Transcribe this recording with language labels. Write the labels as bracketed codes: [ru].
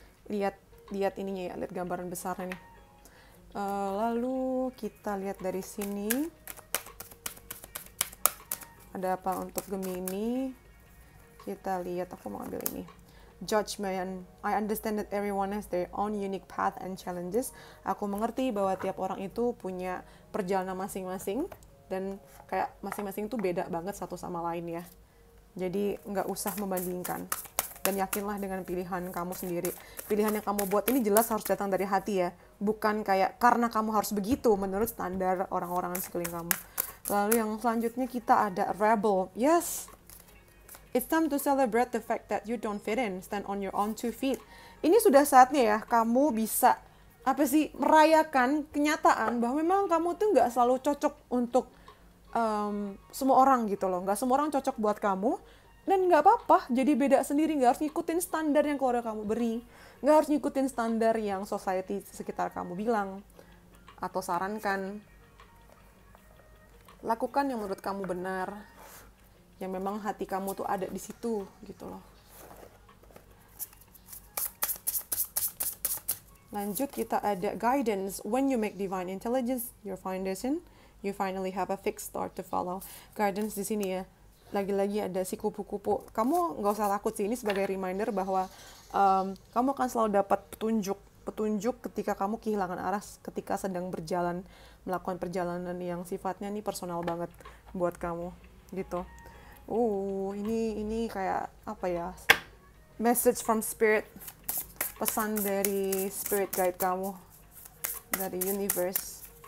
[id] Lihat ininya ya. Lihat gambaran besarnya nih. Lalu kita lihat dari sini. Ada apa untuk Gemini? Kita lihat, aku mau ambil ini. Judgment. [en] I understand that everyone has their own unique path and challenges. [id] Aku mengerti bahwa tiap orang itu punya perjalanan masing-masing. Dan kayak masing-masing itu beda banget satu sama lain ya. Jadi nggak usah membandingkan. Dan yakinlah dengan pilihan kamu sendiri. Pilihan yang kamu buat ini jelas harus datang dari hati ya. Bukan kayak karena kamu harus begitu menurut standar orang-orang sekeliling kamu. Lalu yang selanjutnya kita ada Rebel. Yes. [en] It's time to celebrate the fact that you don't fit in, stand on your own 2 feet. [id] Ini sudah saatnya ya, kamu bisa merayakan kenyataan bahwa memang kamu tuh nggak selalu cocok untuk semua orang gitu loh. Nggak semua orang cocok buat kamu, dan nggak apa-apa, jadi beda sendiri. Nggak harus ngikutin standar yang keluarga kamu beri, nggak harus ngikutin standar yang society sekitar kamu bilang atau sarankan. Lakukan yang menurut kamu benar, yang memang hati kamu tuh ada di situ gitu loh. Lanjut kita ada guidance. [en] When you make divine intelligence your foundation, you finally have a fixed start to follow. [id] Guidance di sini ya, lagi-lagi ada si kupu-kupu. Kamu nggak usah takut sih, ini sebagai reminder bahwa kamu akan selalu dapat petunjuk ketika kamu kehilangan arah, ketika sedang melakukan perjalanan yang sifatnya nih personal banget buat kamu gitu. Ini kayak apa ya? [en] Message from spirit, [id] pesan dari spirit guide kamu, dari universe.